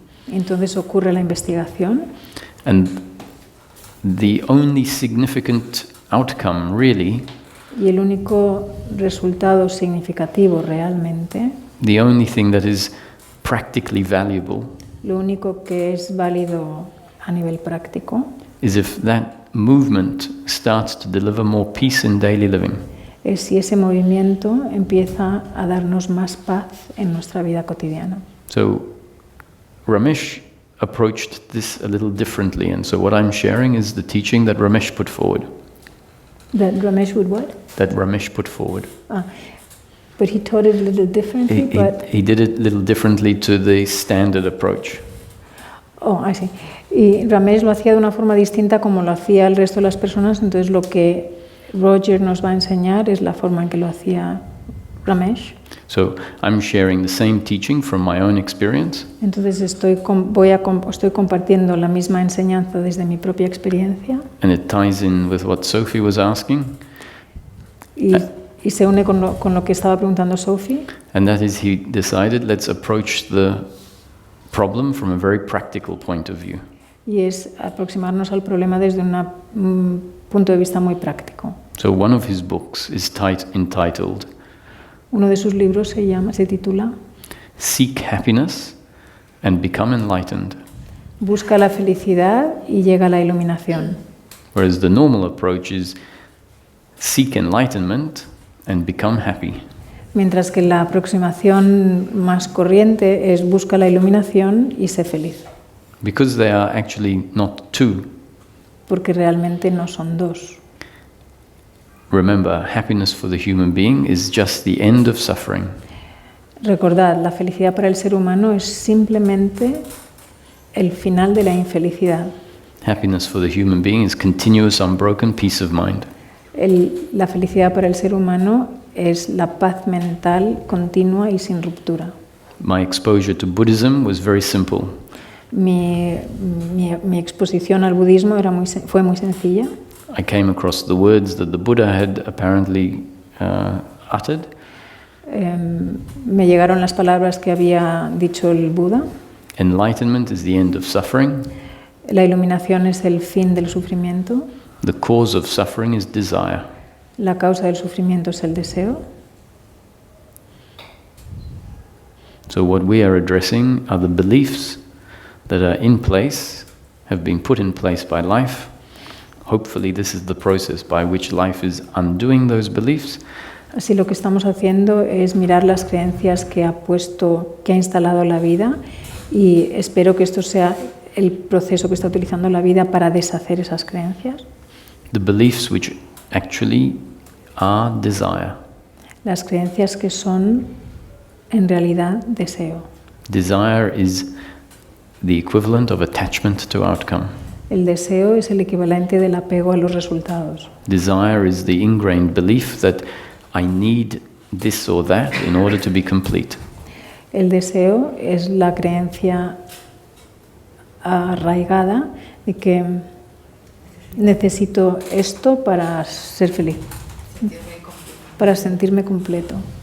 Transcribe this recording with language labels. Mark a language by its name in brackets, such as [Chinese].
[Spanish] Entonces ocurre la investigación [English] And the only significant outcome, really, [Spanish] y el único resultado significativo realmente, [English] the only thing that is practically valuable, [Spanish] lo único que es válido a nivel práctico, [English] is if that movement starts to deliver more peace in daily living. [Spanish] es si ese movimiento empieza a darnos más paz en nuestra vida cotidiana. [English] So Ramesh approached this a little differently, and so what I'm sharing is the teaching that Ramesh put forward. That Ramesh would what? That Ramesh put forward. But he taught it a little differently, He did it a little differently to the standard approach. Oh, I see. [Spanish] Y Ramesh lo hacía de una forma distinta como lo hacía el resto de las personas, entonces lo que Roger nos va a enseñar es la forma en que lo hacía Ramesh. [English] So I'm sharing the same teaching from my own experience. [Spanish] Entonces estoy compartiendo la misma enseñanza desde mi propia experiencia. [English] And it ties in with what Sophie was asking. [Spanish] Y se une con lo que estaba preguntando Sophie. [English] And that is, he decided, let's approach the problem from a very practical point of view. [Spanish] Y es aproximarnos al problema desde un punto de vista muy práctico. [English] So one of his books is entitled [Spanish] Uno de sus libros se titula [English] Seek Happiness and Become Enlightened. [Spanish] Busca la felicidad y llega a la iluminación. [English] Whereas the normal approach is seek enlightenment and become happy. [Spanish] Mientras que la aproximación más corriente es busca la iluminación y sé feliz. [English] Because they are actually not two. [Spanish] Porque realmente no son dos. [English] Remember, happiness for the human being is just the end of suffering. [Spanish] Recordad, la felicidad para el ser humano es simplemente el final de la infelicidad. [English] Happiness for the human being is continuous, unbroken peace of mind. [Spanish] La felicidad para el ser humano es la paz mental continua y sin ruptura. [English] My exposure to Buddhism was very simple. [Spanish] Mi exposición al budismo fue muy sencilla. [English] I came across the words that the Buddha had apparently uttered. [Spanish] Me llegaron las palabras que había dicho el Buda. [English] Enlightenment is the end of suffering. [Spanish] La iluminación es el fin del sufrimiento. [English] The cause of suffering is desire. [Spanish] La causa del sufrimiento es el deseo. [English] So what we are addressing are the beliefs that are in place, have been put in place by life. Hopefully this is the process by which life is undoing those beliefs. [Spanish] Así lo que estamos haciendo es mirar las creencias que ha instalado la vida, y espero que esto sea el proceso que está utilizando la vida para deshacer esas creencias. [English] The beliefs which actually are desire. [Spanish] Las creencias que son en realidad deseo. [English] Desire is the equivalent of attachment to outcome. [Spanish] El deseo es el equivalente del apego a los resultados. [English] Desire is the ingrained belief that I need this or that in order to be complete. [Spanish] El deseo es la creencia arraigada de que necesito esto para ser feliz, para sentirme completo.